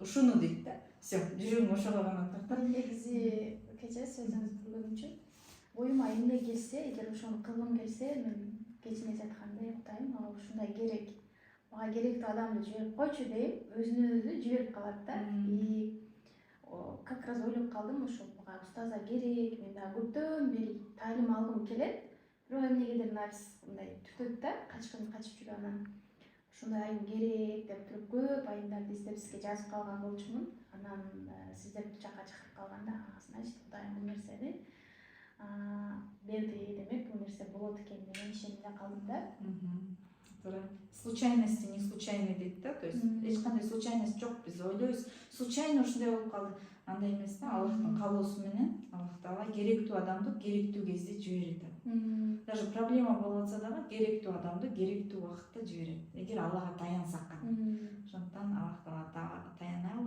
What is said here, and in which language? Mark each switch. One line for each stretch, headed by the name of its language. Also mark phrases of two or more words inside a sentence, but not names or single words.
Kyrgyz: Ушуну дейт да. Всё, жүрөгүм ошого гана тартат. Негизи кечээ сөзүңүздү бөлгөнчү. Оюма эмне келсе, эгер ошону кылгым келсе, мен кечине жатканда уктайм, ага ушундай керек. Мага керектүү адамды жиберип койчу дейм, өзүнөн өзү жиберип калат да.
Russian: И как раз
Kyrgyz: ойлоп калдым, ошол мага устаза керек, мен дагы көптөн бери таалим алгым келет. Бирок эмнегедир нафс мындай түтөт да, качып жүрүп анан ушундай айым керек деп туруп көп айымдарды издеп сизге жазып калган болчумун. Анан сиздер бул жака чакырып калганда, значит Кудайым бул нерсени берди демек, бул нерсе болот экен деген ишенимде калдым да. Туура.
Russian: Случайности не случайны
Kyrgyz: дейт да,
Russian: то есть
Kyrgyz: эч кандай случайность жок. Биз ойлойбуз, случайно ушундай болуп калды. андай эмес да, Аллахтын каалоосу менен Аллах Таала керектүү адамды керектүү кезде жиберет. Даже проблема болуп атса дагы керектүү адамды керектүү убакытта жиберет. Эгер Аллага таянсак гана. Ошондуктан Аллах Таалага таяналы.